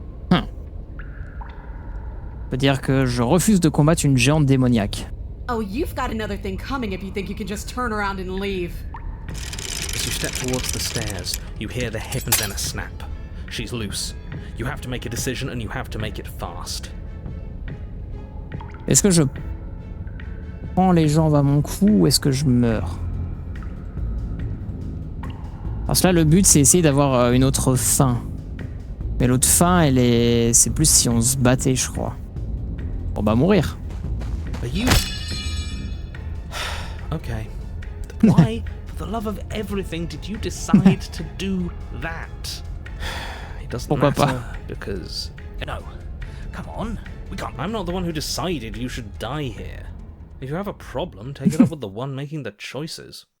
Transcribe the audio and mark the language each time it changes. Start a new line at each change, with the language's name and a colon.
French: Ça veut dire que je refuse de combattre une géante démoniaque.
English: Oh, you've got another thing coming if you think you can just turn around and leave. As you step towards the stairs, you hear the hip and then a snap. She's loose. You have to make a decision and you have to make it fast.
French: Est-ce que je prends les jambes à mon cou ou est-ce que je meurs? Parce que là, le but, c'est essayer d'avoir une autre fin. Mais l'autre fin, c'est plus si on se battait, je crois. On va mourir.
English: Are you Okay. Why, for the love of everything, did you decide to do that? It doesn't
French: Pourquoi
English: matter
French: pas?
English: because... No. Come on. We can't... I'm not the one who decided you should die here. If you have a problem, take it up with the one making the choices.